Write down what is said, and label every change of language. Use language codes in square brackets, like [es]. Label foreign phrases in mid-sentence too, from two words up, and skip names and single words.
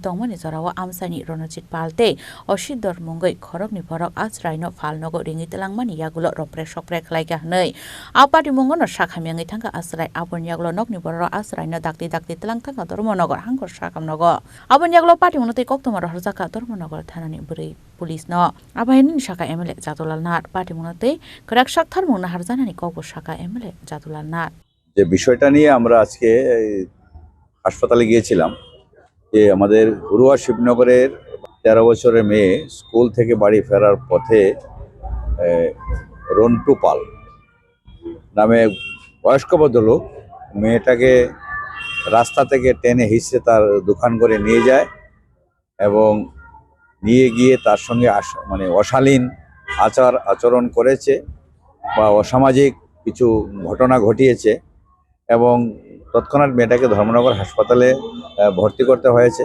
[trp] tongmani jarawa amsani Ronajit Palte ashid dor mungoi khorok ni borok asrai no phal nogo ringai telangmani yagulo ro presok pre khlaiga hnei Apati mongono sakhamyangi thangka asrai abon yagulo nokni borok asrai no dakti telang thangka Dharmanagar hangkor sakam nogo abon yagulo party munate koktoma ro harjaka Dharmanagar thanani broi police no abaini saka MLA Jatulal Nath party munate krak sak tharmung na harjanani [bn] কবর শাখা এমএলএ জাতুলাল নাথ যে বিষয়টা নিয়ে আমরা আজকে হাসপাতালে গিয়েছিলাম যে আমাদের ঘুরুয়া শিবনগরের 13 বছরের মেয়ে স্কুল থেকে বাড়ি ফেরার পথে রন্টু পাল নামে বয়স্ক ভদ্রলোক মেয়েটাকে রাস্তা থেকে টেনে হিঁচড়ে তার দোকান করে নিয়ে যায় এবং নিয়ে গিয়ে তার সঙ্গে মানে অশালীন আচরণ করেছে বা অসামাজিক কিছু ঘটনা ঘটিয়েছে এবং তৎক্ষণাৎ মেয়েটাকে ধর্মনগর হাসপাতালে ভর্তি করতে হয়েছে।